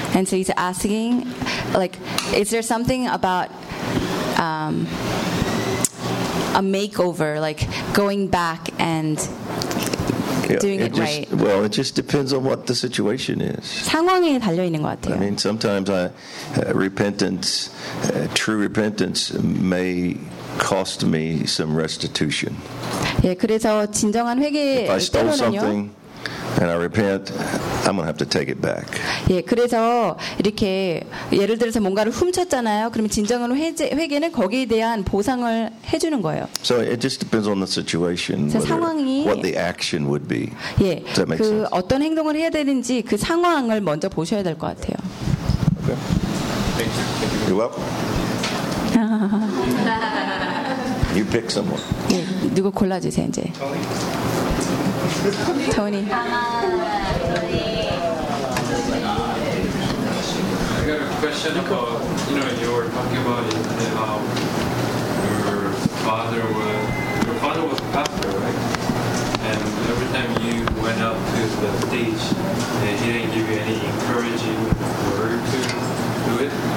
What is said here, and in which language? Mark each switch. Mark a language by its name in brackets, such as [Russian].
[English] And so he's asking, like, is there something about a makeover, like going back and... Well, it just depends on what the situation is. [Korean] 상황에 달려 있는 것 같아요. [English] I mean, sometimes repentance, true repentance, may cost me some restitution. [Korean] 예, 그래서 진정한 회개 때로는요. [English] If I stole something and I repent, I'm going to have to take it back. [Korean] 예, 그래서 이렇게 예를 들어서 뭔가를 훔쳤잖아요. 그러면 진정한 회개는 거기에 대한 보상을 해주는 거예요. [English] So it just depends on the situation. [Korean] 상황이 [English] what the action would be. [Korean] 예, 그 [English] sense? [Korean] 어떤 행동을 해야 되는지 그 상황을 먼저 보셔야 될 것 같아요. [English] Okay. Thank you. You're welcome. You pick someone. [Korean] 예, 누구 골라주세요 이제. [English] Tony. I got a question about, you know, you were talking about how your father was a pastor, right? And every time you went up to the stage, he didn't give you any encouraging word to do it.